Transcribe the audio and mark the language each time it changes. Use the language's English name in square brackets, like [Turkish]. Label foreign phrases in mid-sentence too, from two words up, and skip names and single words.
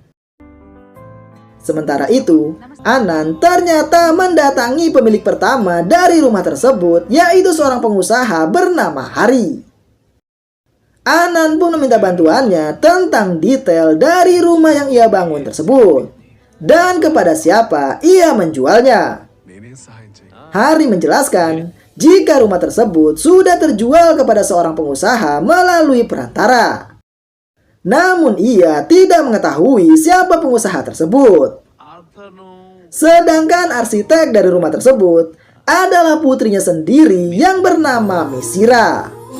[Indonesian] Sementara itu, Anan ternyata mendatangi pemilik pertama dari rumah tersebut, yaitu seorang pengusaha bernama Hari. Anan pun meminta bantuannya tentang detail dari rumah yang ia bangun tersebut dan kepada siapa ia menjualnya. [Telugu] నేనే సహాయం చేయి. [Indonesian] Hari menjelaskan jika rumah tersebut sudah terjual kepada seorang pengusaha melalui perantara. Namun ia tidak mengetahui siapa pengusaha tersebut. Sedangkan arsitek dari rumah tersebut adalah putrinya sendiri yang bernama Misira.